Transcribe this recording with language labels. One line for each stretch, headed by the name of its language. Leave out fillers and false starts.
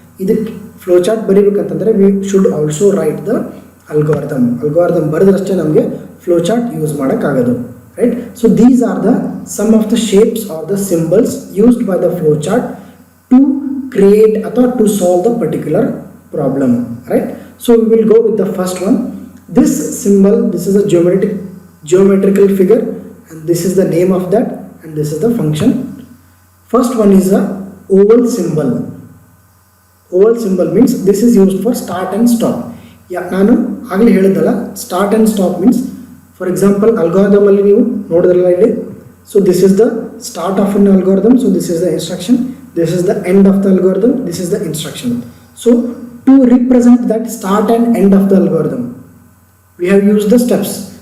Kannada: ಇದಕ್ಕೆ flow chart ಬರೀಬೇಕಂತಂದರೆ
English: we should also write the algorithm
Kannada: ಬರೆದ್ರಷ್ಟೇ ನಮಗೆ flow chart use ಮಾಡೋಕ್ಕಾಗೋದು.
English: Right, so these are the some of the shapes are the symbols used by the flow chart to create ಅಥವಾ to solve the particular problem. Right, so we will go with the first one. This symbol, this is a geometrical figure and this is the name of that and this is the function. First one is a oval symbol. Oval symbol means this is used for start and stop.
Kannada: ನಾನು ಆಗಲೇ ಹೇಳಿದಲ್ಲ,
English: start and stop means, for example
Kannada: ಅಲ್ಗಾರಿದಮಲ್ಲಿ ನೀವು ನೋಡಿದ್ರಲ್ಲ ಇಲ್ಲಿ,
English: So this is the start of an algorithm, so this is the instruction, this is the end of the algorithm, this is the instruction. So to represent that start and end of the algorithm we have use the steps.